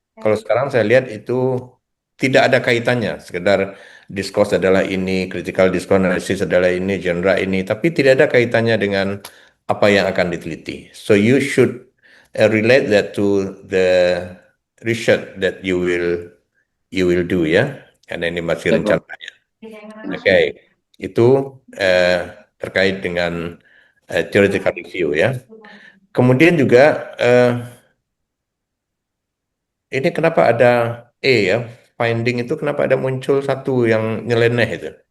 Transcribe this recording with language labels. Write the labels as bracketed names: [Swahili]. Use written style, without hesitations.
[Indonesian] Kalau sekarang saya lihat itu tidak ada kaitannya. Sekedar discourse adalah ini, critical discourse analysis adalah ini, genre ini, tapi tidak ada kaitannya dengan apa yang akan diteliti. [English] So you should relate that to the research that you will do ya. [Indonesian] Karena ini masih rencananya. Oke, itu terkait dengan theoretical review ya. Kemudian juga ini kenapa ada ya, finding itu kenapa ada muncul satu yang nyeleneh itu.